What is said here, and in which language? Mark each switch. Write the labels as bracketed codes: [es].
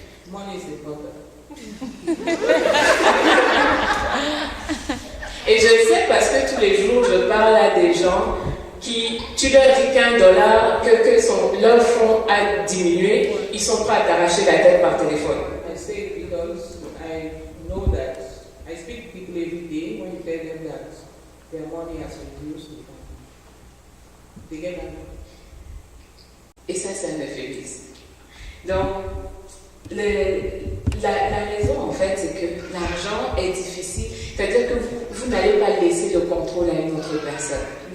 [en] Money is important. [fr] Et je le sais parce que tous les jours, je parle à des gens qui, tu leur dis qu'un dollar, que leur fonds a diminué, ils sont prêts à t'arracher la tête par téléphone. [en] I say it because I know that I speak to people every day. When you tell them that their money has reduced, they get angry. [fr] Et ça me fait plaisir. Donc, la raison en fait, c'est que l'argent est difficile. C'est-à-dire que vous n'allez pas laisser le contrôle à une autre personne.